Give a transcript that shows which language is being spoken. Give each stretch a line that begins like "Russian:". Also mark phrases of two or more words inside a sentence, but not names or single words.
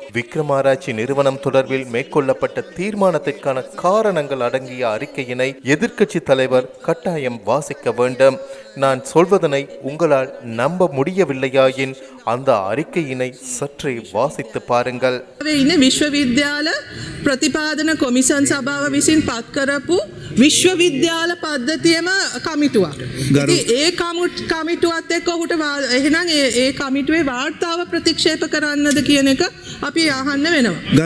Tamil: விக்ரமாராய்ச்சி நிறுவனம் தொடர்பில் மேற்கொள்ளப்பட்ட தீர்மானத்திற்கான காரணங்கள் அடங்கிய அறிக்கையினை எதிர்க்கட்சி தலைவர் கட்டாயம் வாசிக்க வேண்டும். நான் சொல்வதனை உங்களால் நம்ப முடியவில்லையாயின் அந்த அறிக்கையினை சற்றே வாசித்து பாருங்கள்.
Sinhala: විශ්වවිද්‍යාල ප්‍රතිපාදන කොමිසන් සභාව විසින් පත් කරපු විශ්වවිද්‍යාල පද්ධතියම කමිටුවක්. ඒ කමිටුවත් එක්ක ඔහුට එහෙනම් ඒ කමිටුවේ වාර්තාව ප්‍රතික්ෂේප කරන්නද කියන එක අපි අහන්න වෙනවා.